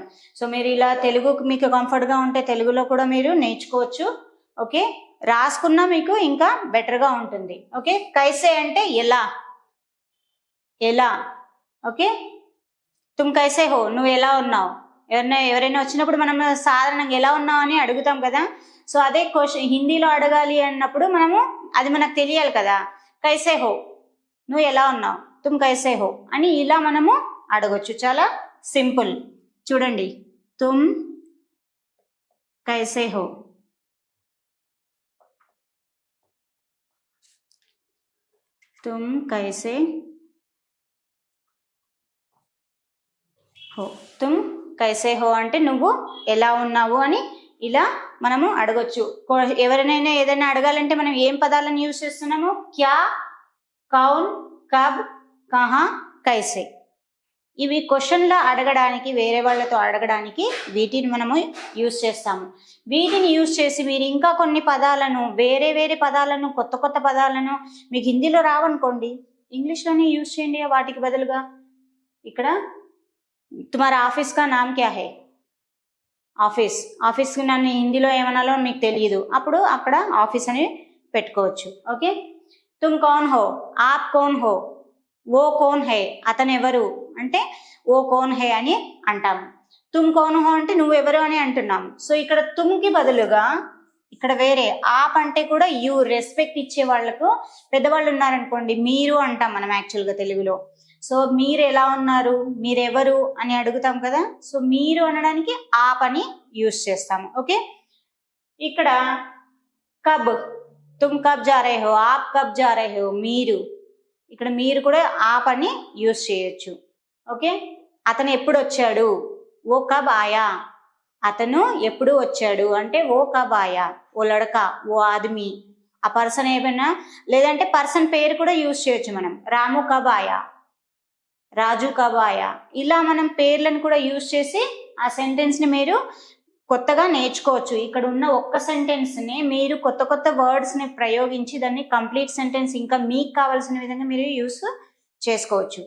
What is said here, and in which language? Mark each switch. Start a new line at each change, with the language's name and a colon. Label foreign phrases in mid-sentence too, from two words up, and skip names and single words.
Telugu: సో మీరు ఇలా తెలుగుకు మీకు కంఫర్ట్గా ఉంటే తెలుగులో కూడా మీరు నేర్చుకోవచ్చు. ఓకే, రాసుకున్నా మీకు ఇంకా బెటర్గా ఉంటుంది. ఓకే, కైసే అంటే ఎలా, ఎలా. ఓకే,
Hindi: तुम कैसे हो,
Telugu: నువ్వు ఎలా ఉన్నావు. ఎవరైనా వచ్చినప్పుడు మనం సాధారణంగా ఎలా ఉన్నావు అని అడుగుతాం కదా. సో అదే క్వశ్చన్ హిందీలో అడగాలి అన్నప్పుడు మనము అది మనకు తెలియాలి కదా.
Hindi: कैसे हो,
Telugu: నువ్వు ఎలా ఉన్నావు.
Hindi: तुम कैसे हो
Telugu: అని ఇలా మనము అడగొచ్చు. చాలా సింపుల్. చూడండి,
Hindi: तुम कैसे हो, तुम कैसे हो. तुम कैसे हो
Telugu: అంటే నువ్వు ఎలా ఉన్నావు అని ఇలా మనము అడగొచ్చు. ఎవరినైనా ఏదైనా అడగాలంటే మనం ఏం పదాలను యూజ్ చేస్తున్నాము?
Hindi: क्या, कौन, कब, कहाँ, कैसे.
Telugu: ఇవి క్వశ్చన్లో అడగడానికి, వేరే వాళ్ళతో అడగడానికి వీటిని మనము యూజ్ చేస్తాము. వీటిని యూజ్ చేసి మీరు ఇంకా కొన్ని పదాలను, వేరే వేరే పదాలను, కొత్త కొత్త పదాలను మీకు హిందీలో రావనుకోండి, ఇంగ్లీష్లోనే యూజ్ చేయండి వాటికి బదులుగా.
Hindi: ఇక్కడ तुम्हारा ऑफिस का नाम क्या है,
Telugu: ఆఫీస్, ఆఫీస్కి నన్ను హిందీలో ఏమనాలో మీకు తెలియదు, అప్పుడు అక్కడ ఆఫీస్ అని పెట్టుకోవచ్చు. ఓకే,
Hindi: तुम कौन हो, आप कौन हो, वो कौन है,
Telugu: అతను ఎవరు అంటే
Hindi: वो कौन है
Telugu: అని అంటాము.
Hindi: तुम कौन हो
Telugu: అంటే నువ్వు ఎవరు అని అంటున్నాం. సో ఇక్కడ తుమ్కి బదులుగా ఇక్కడ వేరే ఆప్ అంటే కూడా యూ, రెస్పెక్ట్ ఇచ్చే వాళ్ళకు, పెద్దవాళ్ళు ఉన్నారనుకోండి మీరు అంటాం మనం యాక్చువల్గా తెలుగులో. సో మీరు ఎలా ఉన్నారు, మీరెవరు అని అడుగుతాం కదా. సో మీరు అనడానికి ఆప్ అని యూజ్ చేస్తాము.
Hindi: ఓకే, ఇక్కడ కబ్, तुम कब जा रहे हो, आप कब जा रहे हो,
Telugu: మీరు, ఇక్కడ మీరు కూడా ఆప్ అని యూజ్ చేయొచ్చు. ఓకే, అతను ఎప్పుడు వచ్చాడు,
Hindi: वो कब आया,
Telugu: అతను ఎప్పుడు వచ్చాడు అంటే
Hindi: वो कब आया. वो लड़का, वो आदमी,
Telugu: ఆ పర్సన్ ఏమైనా, లేదంటే పర్సన్ పేరు కూడా యూజ్ చేయొచ్చు మనం.
Hindi: రాము कब आया, రాజు कब आया.
Telugu: ఇలా మనం పేర్లను కూడా యూజ్ చేసి ఆ సెంటెన్స్ని మీరు కొత్తగా నేర్చుకోవచ్చు. ఇక్కడ ఉన్న ఒక్క సెంటెన్స్ని మీరు కొత్త కొత్త వర్డ్స్ని ప్రయోగించి దాన్ని
English: complete sentence
Telugu: ఇంకా మీకు కావాల్సిన విధంగా మీరు యూస్ చేసుకోవచ్చు.